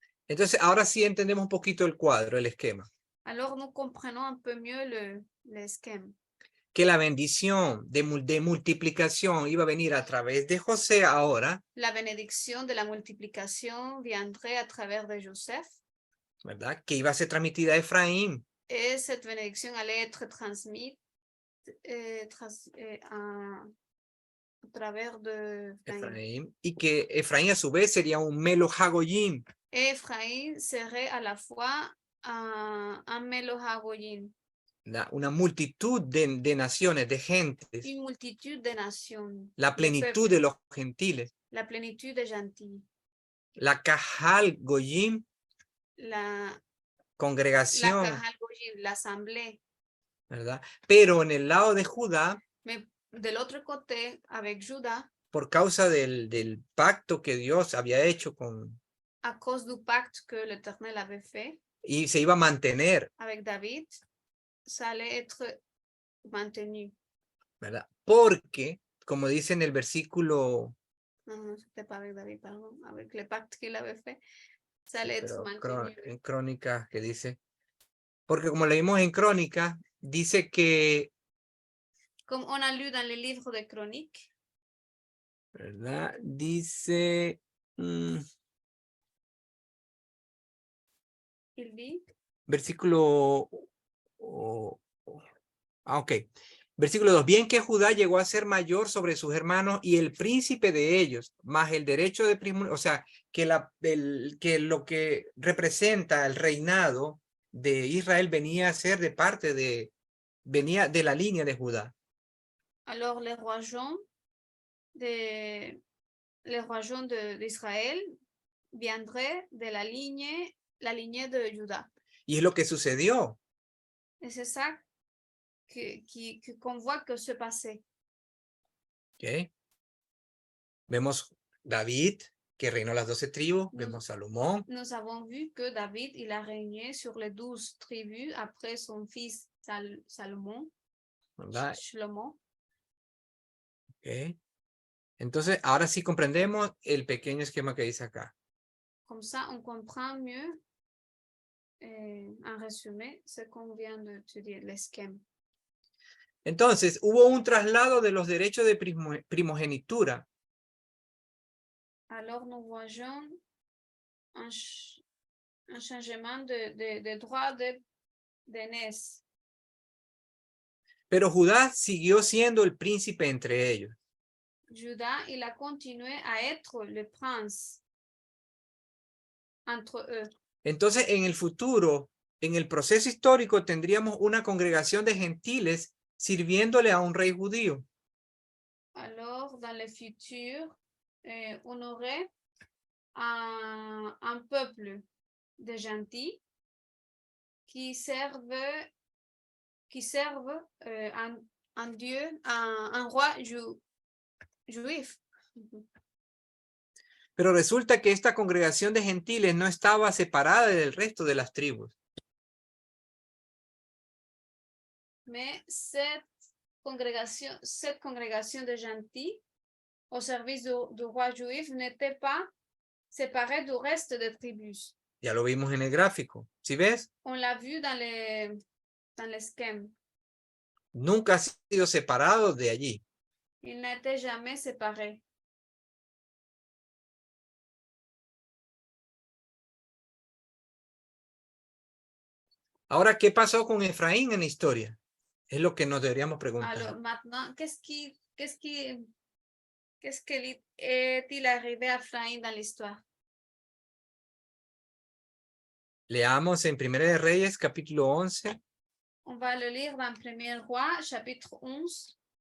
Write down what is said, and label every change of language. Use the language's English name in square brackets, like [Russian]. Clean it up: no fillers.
[Spanish] Entonces, ahora sí entendemos un poquito el cuadro, el esquema. [French] Alors, nous comprenons un peu mieux l'esquema. [Spanish] Que la bendición de multiplicación iba a venir a través de José ahora. [French] La bénédiction de la multiplication viendrait à travers de Joseph. [Spanish] ¿Verdad? Que iba a ser transmitida a Efraín. [French] Et cette bénédiction allait être transmise à travers de Efraín. [Spanish] Y que Efraín a su vez sería un Melo Hagoyim. [French] Et Ephraim serait à la fois un Melo Hagoyim. [Spanish] Una multitud de naciones, de gentes. [French] Une multitude de nations. [Spanish] La plenitud de los gentiles. [French] La plénitude des gentils. [Spanish] La Kahal Goyim. La congregación. [French] La Kahal Goyim, la asamblée. [Spanish] ¿Verdad? Pero en el lado de Judá. [French] Mais de l'autre côté, avec Judas. [Spanish] Por causa del pacto que Dios había hecho con. [French] À cause du pacte que l'Éternel avait fait. [Spanish] Y se iba a mantener. [French] Avec David. Ça allait être mantenu. [Spanish] ¿Verdad? Porque, como dice en el versículo, [French] Non, c'était pas avec David, pardon. Avec le pacte qu'il avait fait, ça allait être [Spanish] pero [French] maintenu. [Spanish] en Crónicas que dice, porque como leímos en Crónicas, dice que, [French] Comme on a lu dans les livres de Chroniques, [Spanish] ¿verdad? Dice, [French] il dit, [Spanish] versículo, ok. Versículo 2, bien que Judá llegó a ser mayor sobre sus hermanos y el príncipe de ellos, más el derecho de primogenitura, o sea, que lo que representa el reinado de Israel venía a ser de parte venía de la línea de Judá. [French] alors les royaumes d'Israël viendraient de la lignée de Juda. [Spanish] Y es lo que sucedió. [French] Et c'est ça qu'on voit que se passait. [Spanish] ¿Okay? Vemos David, que reinó las 12 tribus, vemos Salomón. [French] Nous avons vu que David, il a régné sur les 12 tribus après son fils Salomon. [Spanish] ¿Verdad? Shlomo. Okay. Entonces, ahora sí comprendemos el pequeño esquema que dice acá. [French] Comme ça, on comprend mieux, en résumé, ce qu'on vient d'étudier, l'esquema. [Spanish] Entonces, hubo un traslado de los derechos de primogenitura. [French] Alors, nous voyons un changement de droit d'aînesse. [Spanish] Pero Judá siguió siendo el príncipe entre ellos. [French] Juda, il a continué à être le prince entre eux. [Spanish] Entonces, en el futuro, en el proceso histórico, tendríamos una congregación de gentiles sirviéndole a un rey judío. [French] Alors, dans le futur, on aurait un peuple de gentils qui servent un Dieu, un roi juif. [Spanish] Pero resulta que esta congregación de gentiles no estaba separada del resto de las tribus. [French] Mais cette congrégation de gentils au service du roi juif n'était pas séparée du reste des tribus. [Spanish] Ya lo vimos en el gráfico. ¿Sí ves? [French] On l'a vu dans l'esquema. [Spanish] Nunca ha sido separado de allí. [French] Il n'était jamais séparé. [Spanish] Ahora, ¿qué pasó con Efraín en la historia? Es lo que nos deberíamos preguntar. [French] Alors maintenant, qu'est-ce qui est-il arrivé à Ephraim dans l'histoire? [Spanish] Leamos en Primera de Reyes, capítulo 11. [French] On va le lire dans 1er Roi, chapitre 11.